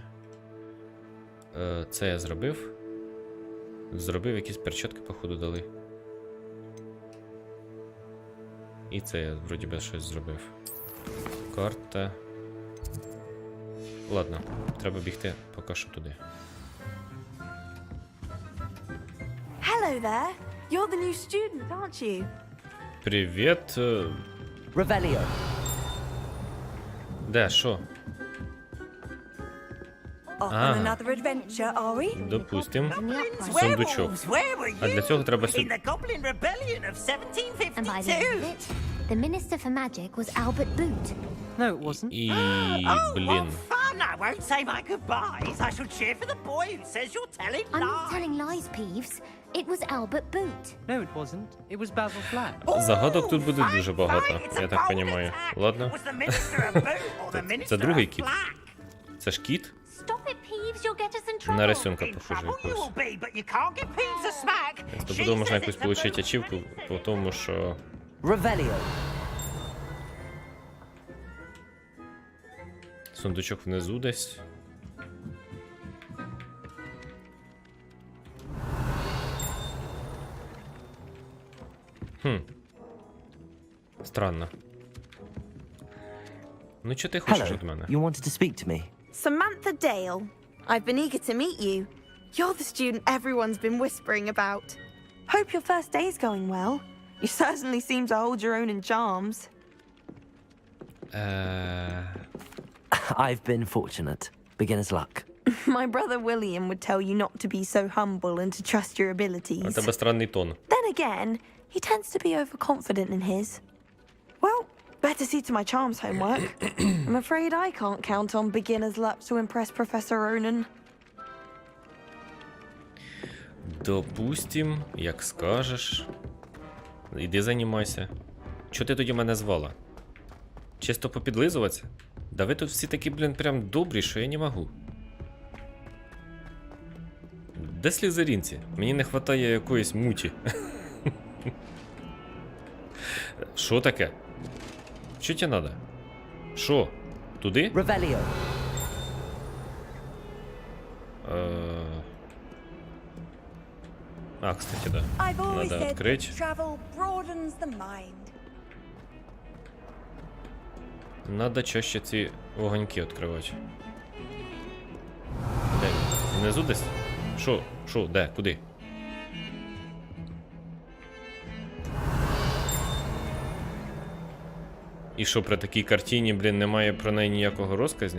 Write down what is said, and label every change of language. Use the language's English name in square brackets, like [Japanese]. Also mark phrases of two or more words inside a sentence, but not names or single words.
[Ukrainian] Це я зробив. Зробив якісь перчатки, походу, дали. І це я вроді би щось зробив. Карта. Ладно, треба бігти поки що туди. [English] Hello there. You're the new student, aren't you? [Ukrainian] Привіт. Revelio. Де, що? [English] Off on another adventure, are we? [Ukrainian] Допустим. Сундучок. А для цього треба сюди. [English] And by the end of it, the Minister for Magic was Albert Boot. No, it wasn't. [Ukrainian] І, блін. [English] Come now, won't say my goodbyes. I shall cheer for the boy who says you're telling lies. I'm not telling lies, Peeves. It was Albert Boot. No, it wasn't. It was Basil Flack. [Ukrainian] Загадок тут буде дуже багато, я так розумію. Ладно. Це другий кіт. Це ж кіт? [English] Stop it, Peeves. You'll get us in trouble. [Ukrainian] На рисунка похоже якось. Тобто можна якось отримати ачівку по тому, що... Revelio. Сундучок внизу десь. Странно. Ну, що ти хочеш від мене? [English] You wanted to speak to me? Samantha Dale. I've been eager to meet you. You're the student everyone's been whispering about. Hope your first day's going well. You certainly seem to hold your own in charms. I've been fortunate. Beginner's luck. My brother William would tell you not to be so humble and to trust your abilities. [Ukrainian] У тебе странний тон. [English] Then again, he tends to be overconfident in his. Well, better see to my charms homework. I'm afraid I can't count on beginner's luck to impress Professor Ronan. [Ukrainian] Допустим, як скажеш. Іди займайся. Чого ти тоді мене звала? Чисто попідлизуватися? Да ви тут всі такі, блін, прям добрі, що я не можу. Де слізерінці? Мені не вистачає якоїсь муті. Що таке? Що тебе треба? Що? Туди? Revelio. А, [Russian] кстати, да. Надо открыть. Надо чаще [Ukrainian] ці вогоньки відкривати. Де? Внизу десь? Що? Де? Куди? І що, при такій картині, блін, немає про неї ніякого розказу?